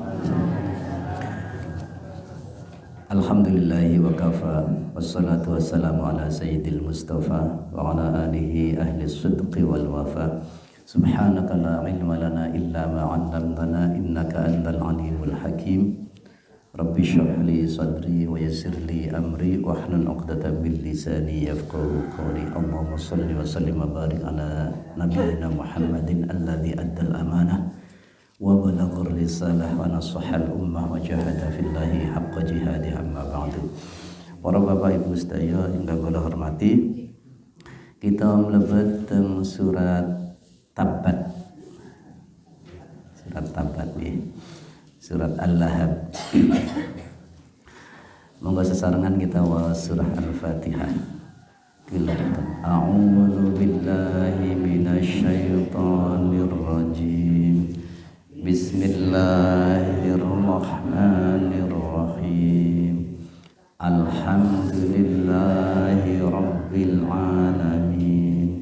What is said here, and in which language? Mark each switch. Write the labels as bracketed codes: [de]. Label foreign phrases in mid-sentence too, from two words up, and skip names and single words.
[ar] الحمد لله وكفى والصلاة والسلام على سيد المصطفى وعلى آله أهل الصدق والوفا. سبحانك لا علم لنا إلا ما علمتنا إنك أنت العليم الحكيم. رب اشرح لي صدري ويسر لي أمري واحلل عقدة من لساني يفقهوا قولي. اللهم صل وسلم وبارك على نبينا محمد الذي أدى الأمانة وبلغ الرسالة ونصح الأمة وجاهد في الله حق جهاده أما بعد. [jv] Para bapak ibu sedaya ingkang kula hormati, kita mlebet teng surat Tabat. Surat Tabat nggih. Surat Al-Lahab. Monggo sesarengan kita wa surah Al-Fatihah. [ar] أعوذ بالله من الشيطان الرجيم. Bismillahirrahmanirrahim. الحمد لله رب العالمين.